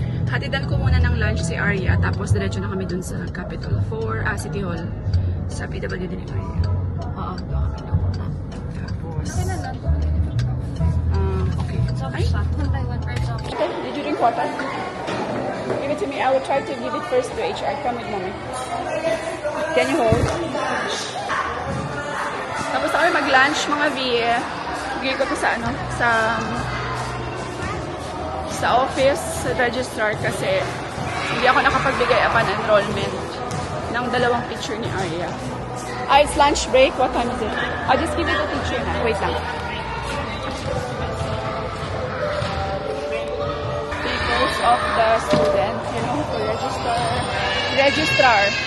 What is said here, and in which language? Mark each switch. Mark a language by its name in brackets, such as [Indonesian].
[Filipino] Hatidan ko muna ng lunch si Arya, tapos diretso na kami dun sa Capitol 4, City Hall, sa PWD ni Arya. Oo, doon kami doon. Tapos, okay. [English] Ay, did you drink water? Give it to me. I will try to give it first to HR. Come with mommy. Can you hold? [Filipino] Tapos ako mag-lunch, mga V. Bigay ko to sa ano, sa office, sa registrar, kasi hindi ako nakapagbigay [English] upon enrollment [Filipino] ng dalawang picture ni Arya. [English] It's lunch break. What time is it? I'll just give it to teacher na. Wait lang. Papers of the student, you know, to register. Registrar.